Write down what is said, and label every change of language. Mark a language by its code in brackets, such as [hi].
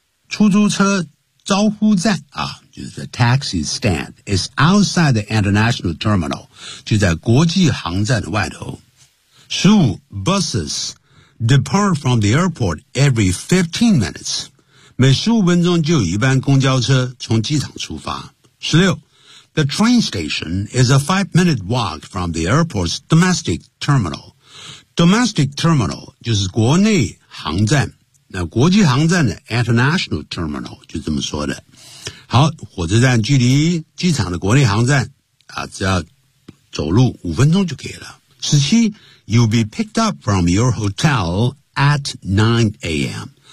[zh] 出租车招呼站啊，就是 [en] the taxi stand is outside the international terminal [zh] 就在国际航站的外头 [en] 15 BusesDepart from the airport every 15 minutes. [zh] 每15分钟就有一班公交车从机场出发。 [en] 16. The train station is a 5-minute walk from the airport's domestic terminal. [zh] Domestic terminal 就是国内航站。那国际航站的 international terminal 就这么说的。好，火车站距离机场的国内航站啊，只要走路5分钟就可以了。 [en] 17 You'll be picked up from your hotel at 9 a.m.